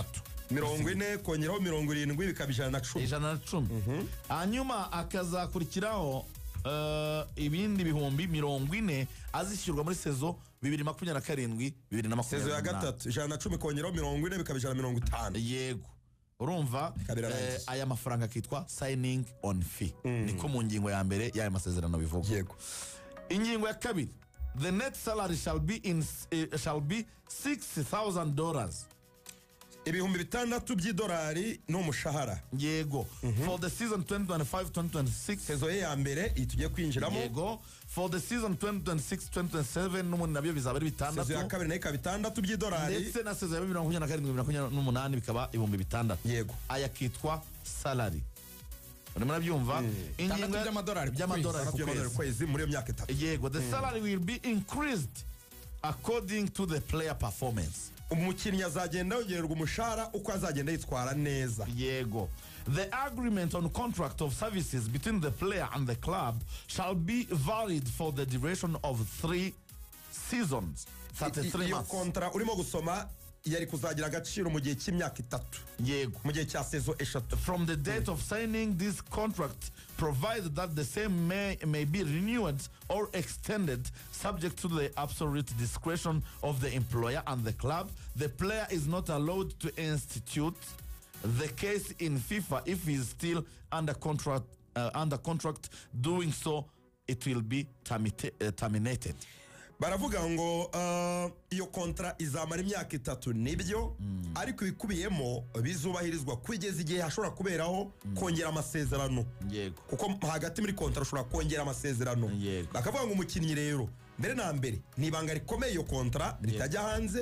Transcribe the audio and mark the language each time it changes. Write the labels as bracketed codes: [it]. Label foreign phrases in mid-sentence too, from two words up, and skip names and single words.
[rw] 40 kongeraho 70 bikaba 110. Hanyuma akazakurikiraho ibindi bihumbi 40 azishyurwa muri sezo 2027 2028. Sezo ya gatatu 110 kongeraho 40 bikaba 150. Yego urumva aya mafaranga akitwa [en] signing on fee. [rw] Niko mu ngingo ya mbere y'aya masezerano bivuga. Yego. Ingingo ya kabiri, [en] the net salary shall be $60,000. [rw] Ibihumbi 6 by'idolari n'umushahara. Yego. [en] For the season 2025-2026 [rw] sezo ya mbere itugiye kwinjiramo. Yego. [en] For the season [rw] 2026-2027 n'umuntu nabyo bizaba ari 6. Sezo ya kabiri nayo ikaba 6 by'idolari. Ndetse na sezo ya 2027-2028 bikaba ibihumbi 6. Yego. Aya kitwa salary. Murabyumva? Ingingo y'amadolari ku kwezi muri iyo myaka 3. Yego. [en] The salary will be increased according to the player performance. [rw] Umukinnyi azagenda yongererwa umushahara uko azagenda yitwara neza. Yego. [en] The agreement on contract of services between the player and the club shall be valid for the duration of 3 seasons, 33 months. [rw] Kontra urimo gusoma yari kuzagira agaciro mu gihe cy'imyaka 3. Yego. Mu gihe cya sezo 3. [en] From the date of signing this contract, provided that the same may be renewed or extended subject to the absolute discretion of the employer and the club, the player is not allowed to institute the case in FIFA if he is still under contract doing so it will be terminated. [rw] baravuga ngo iyo kontra izamara imyaka 3 nibyo ariko ibikubiyemo bizubahirizwa kugeza igihe hashobora kuberaho kongera amasezerano. Yego. Kuko hagati muri kontra ushobora kongera amasezerano. Bakavuga ngo umukinnyi rero mbere na mbere nibanga rikomeye iyo kontra ritajya hanze.